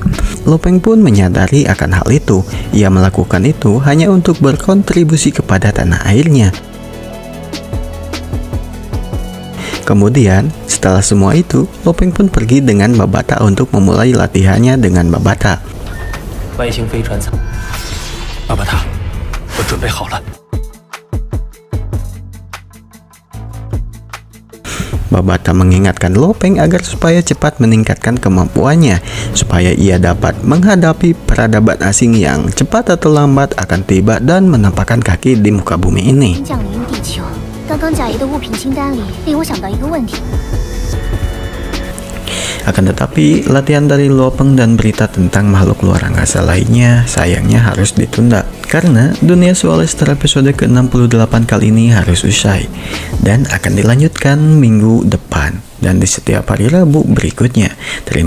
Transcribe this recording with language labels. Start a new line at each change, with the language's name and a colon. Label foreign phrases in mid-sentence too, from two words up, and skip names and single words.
Indonesian: Lo Peng pun menyadari akan hal itu. Ia melakukan itu hanya untuk berkontribusi kepada tanah airnya. Kemudian, setelah semua itu, Lo Peng pun pergi dengan Babata untuk memulai latihannya dengan Babata.
Chinese: 外星飞船舱，巴巴塔，我准备好了。
Indonesian: Babata mengingatkan Lo Peng agar supaya cepat meningkatkan kemampuannya, supaya ia dapat menghadapi peradaban asing yang cepat atau lambat akan tiba dan menampakkan kaki di muka bumi ini.
Chinese: 降临地球，刚刚贾爷的物品清单里令我想到一个问题。
Indonesian: Akan tetapi, latihan dari Lo Peng dan berita tentang makhluk luar angkasa lainnya sayangnya harus ditunda karena Dunia Soulstar episode ke-68 kali ini harus usai dan akan dilanjutkan minggu depan dan di setiap hari Rabu berikutnya.